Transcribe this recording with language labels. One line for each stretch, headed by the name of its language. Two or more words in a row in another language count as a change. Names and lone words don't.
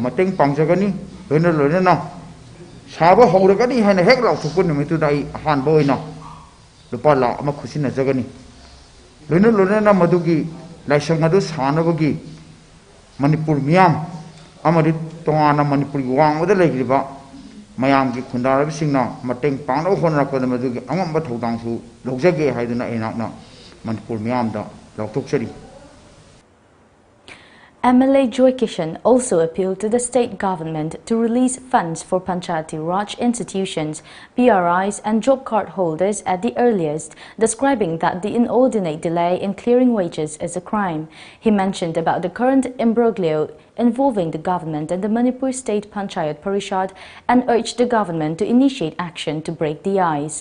Manipuri: mateng pangjagani loina na saba howragani hana hek law thukun mitu dai han boina lupa la ama khusina jagani Luna na madugi laisang adu sanabagi Manipur miyam amadi tongana Manipur wang oda legriba mayam ki khundara singna mateng pangna honna ko madugi angamba thodang su logjage haiduna enakna Manipur miyam da loktoksari.
English: MLA Joy Kishan also appealed to the state government to release funds for Panchayati Raj institutions, PRIs and job card holders at the earliest, describing that the inordinate delay in clearing wages is a crime. He mentioned about the current imbroglio involving the government and the Manipur State Panchayat Parishad and urged the government to initiate action to break the ice.